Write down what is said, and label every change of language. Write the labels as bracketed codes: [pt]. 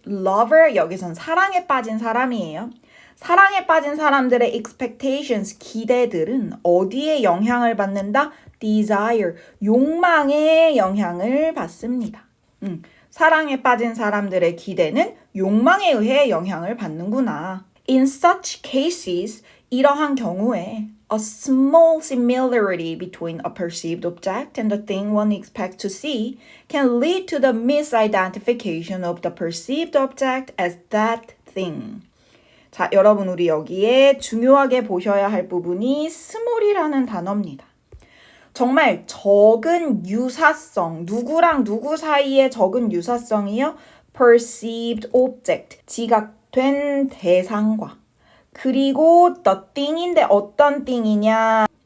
[ko] lover 여기선 사랑에 빠진 사람이에요. 사랑에 빠진 사람들의 expectations, 기대들은 어디에 영향을 받는다? desire, 욕망에 영향을 받습니다. 사랑에 빠진 사람들의 기대는 욕망에 의해 영향을 받는구나. [en] In such cases, [ko] 이러한 경우에 [en] a small similarity between a perceived object and the thing one expects to see can lead to the misidentification of the perceived object as that thing. [ko] 자, 여러분 우리 여기에 중요하게 보셔야 할 부분이 small이라는 단어입니다. 정말 적은 유사성, 누구랑 누구 사이의 적은 유사성이요? perceived object, 지각된 대상과 그리고 the thing인데 어떤 thing이냐?